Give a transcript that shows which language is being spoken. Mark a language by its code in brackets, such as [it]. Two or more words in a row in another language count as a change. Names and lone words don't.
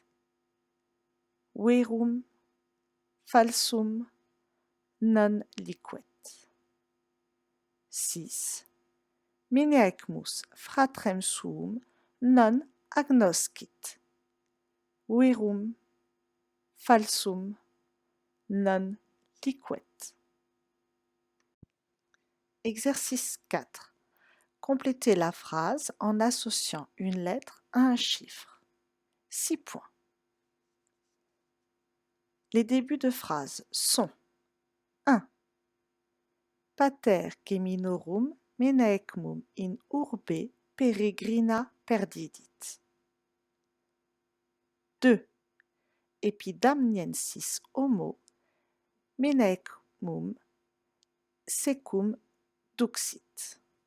[la] Verum, falsum, non liquet. 6. Menaecmus fratrem suum non agnoscit. Verum, falsum, non liquet. [fr] Exercice 4. Complétez la phrase en associant une lettre à un chiffre. 6 points. Les débuts de phrase sont 1. [la] Pater geminorum Menaecmum in urbe peregrina perdidit. 2. Epidamniensis homo Menaecmum secum duxit.